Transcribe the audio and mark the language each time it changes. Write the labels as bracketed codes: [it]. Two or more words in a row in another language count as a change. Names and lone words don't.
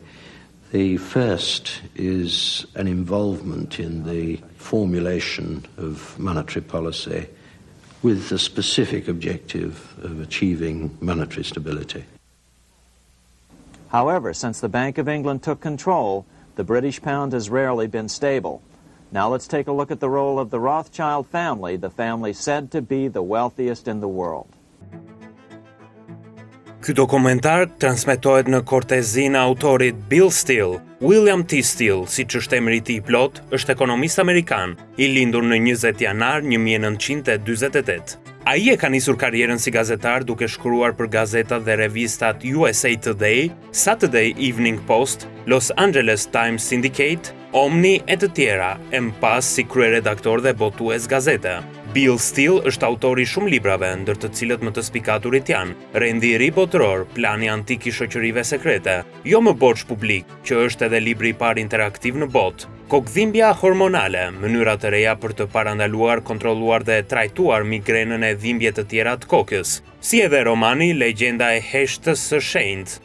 [en] The first is an involvement in the formulation of monetary policy with the specific objective of achieving monetary stability. However, since the Bank of England took control, the British pound has rarely been stable. Now let's take a look at the role of the Rothschild family, the family said to be the wealthiest in the world. [sq] Ky dokumentar transmetohet në kortezinë e autorit Bill Steele. William T. Steele, siç është emri i tij plot, është ekonomist amerikan, i lindur në 20 janar 1948. Ai e ka nisur karrierën si gazetar duke shkruar për gazetat dhe revistat USA Today, Saturday Evening Post, Los Angeles Times Syndicate, Omni e të tjera, e më pas si kryeredaktor dhe botues gazete. Bill Steele është autori shumë librave, ndër të cilët më të spikaturit janë Rendi i ri botëror, Plani antik i shoqërive sekrete, Jo më borxh publik, që është edhe libri i parë interaktiv në botë, Kokdhimbja hormonale, mënyra të reja për të parandaluar, kontrolluar dhe trajtuar migrenën e dhimbje të tjera të kokës, si edhe romani Legjenda e heshtës së shenjtë.